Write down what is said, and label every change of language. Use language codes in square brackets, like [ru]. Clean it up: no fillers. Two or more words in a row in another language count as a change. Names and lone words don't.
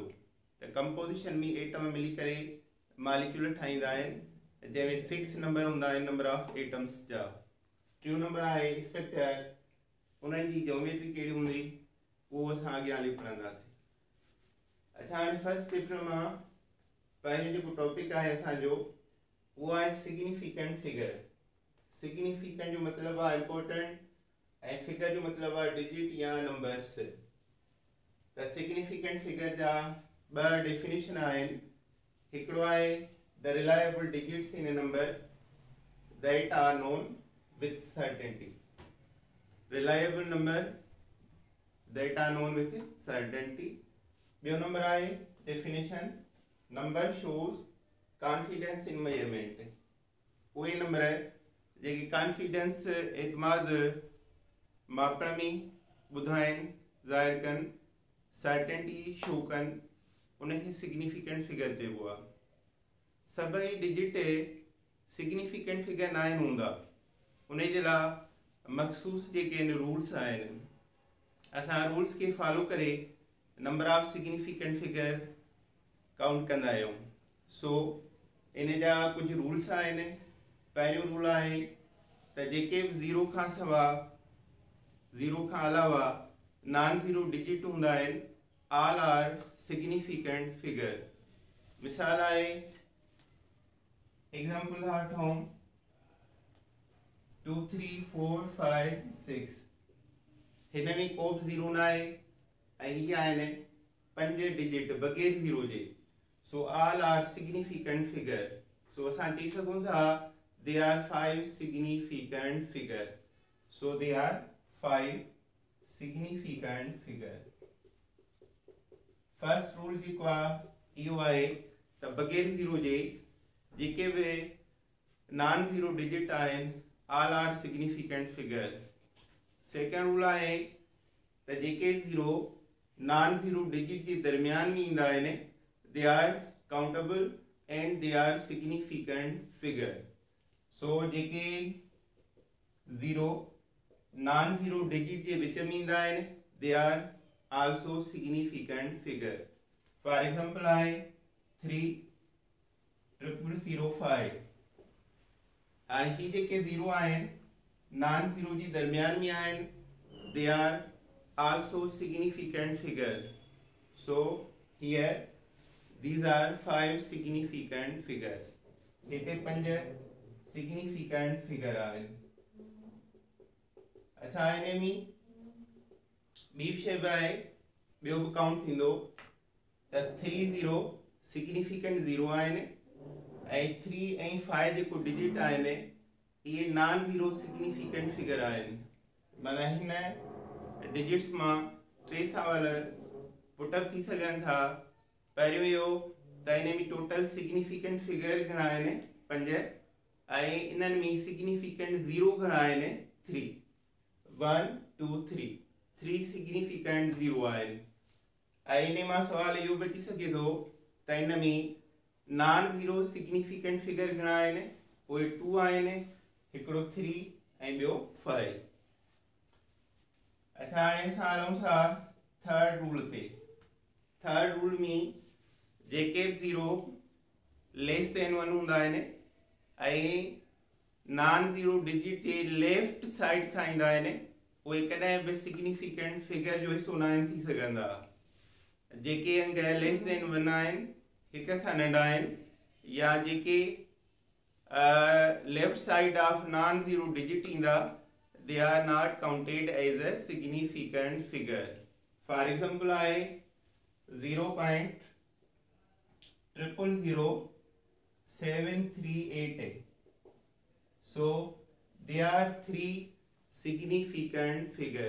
[sd] त कंपोज़िशन में एटम मिली करे मालिक्यूल ठाहींदा आहिनि जंहिंमें [en] fix number [sd] हूंदा आहिनि [en] number of atoms [sd] जा। टियों नंबर आहे स्ट्रक्चर, उन्हनि जी ज्योमेट्री कहिड़ी हूंदी उहो असां अॻियां हली पढ़ंदासीं। अच्छा, हाणे [en] first chapter [sd] मां पहिरियों जेको टॉपिक आहे असांजो उहो आहे [en] significant figure. [sd] सिग्निफिकेंट जो मतिलबु आहे इम्पोर्टेंट ऐं फिगर जो मतिलबु आहे डिजिट या नंबर्स। त [en] significant figure [sd] जा 2 डेफिनेशन आहिनि। हिकिड़ो आहे [en] the reliable digits in a number that are known with certainty। reliable number that are known with certainty। [sd] ॿियो नंबर आहे डेफिनेशन [en] number shows confidence in measurement। [sd] उहे नंबर जेके कॉन्फिडेंस एतमाद मापण में ॿुधाइनि, ज़ाहिर कनि, सर्टेनिटी शो कनि, उनखे सिग्निफिकेंट फिगर चइबो आहे। सभई डिजिट [en] significant figure [sd] न आहिनि हूंदा, उन जे लाइ मखसूस जेके आहिनि रूल्स आहिनि। असां रूल्स खे फॉलो करे [en] number of significant figure count [sd] कंदा आहियूं। सो इन जा कुझु रूल्स आहिनि। पहिरियों रूल आहे त जेके बि 0 खां सवा, 0 खां अलावा [en] non zero digit [sd] हूंदा आहिनि, [en] all are significant figure. [sd] मिसाल आहे, एग्जाम्पल था वठूं 2 3 4 5 6, हिन में को बि 0 न आहे ऐं हीअ आहिनि 5 डिजिट बग़ैर 0 जे। [en] so all are significant figure. [sd] सो असां चई सघूं था [en] they are 5 significant figure. so they are 5 significant figure. first rule [sd] जेको आहे इहो आहे त बग़ैर 0 जे जेके बि [en] non zero digit [sd] आहिनि [en] all are significant figure. second rule [sd] आहे त जेके 0 [en] non zero digit [sd] जे दरमियान में ईंदा आहिनि [en] they are countable and they are significant figure. [sd] सो जेके 0 [en] non zero digit [sd] जे विच में ईंदा आहिनि [en] they are also significant figure. for example [sd] आहे 30005। हाणे ही जेके 0 आहिनि [en] non zero [sd] जे दरमियान में आहिनि [en] they are also significant figure. so here these are 5 significant figures. [sd] हिते 5 [en] significant figure [sd] आहिनि। अच्छा, हिन में ॿी शइ बि आहे, ॿियो बि काउंट थींदो त 30 सिग्निफिकेंट 0 आहिनि ऐं 3 ऐं 5 जेको डिजिट आहिनि इहे [en] non zero significant figure [sd] आहिनि। माना हिन डिजिट्स मां 3 सवाल पुटअप थी सघनि था। पहिरियों इहो त हिन में [en] total significant figure [sd] घणा आहिनि 5 ऐं इन्हनि में सिग्निफिकेंट 0 घणा आहिनि 3। 1 2 3 सिग्निफिकेंट 0 आहिनि। ऐं इन मां सवाल इहो बि अची सघे थो त हिन में [en] non zero significant figure [sd] घणा आहिनि, उहे 2 आहिनि, हिकिड़ो 3 ऐं ॿियो 5। अच्छा हाणे असां हलूं था [en] third rule [sd] ते। [en] third rule [sd] में जेके बि 0 [en] less than 1 [sd] हूंदा आहिनि ऐं [en] non zero digit [sd] जे [en] left side [sd] खां ईंदा आहिनि उहे कॾहिं बि [en] significant figure [sd] जो हिसो न आहिनि थी सघंदा। जेके अंग [en] less than 1 [sd] आहिनि हिक खां नंढा आहिनि या जेके [en] left side of non zero digit [sd] ईंदा [en] they are not counted as a significant figure. For example आहे 0.000738. So they are 3 significant figure.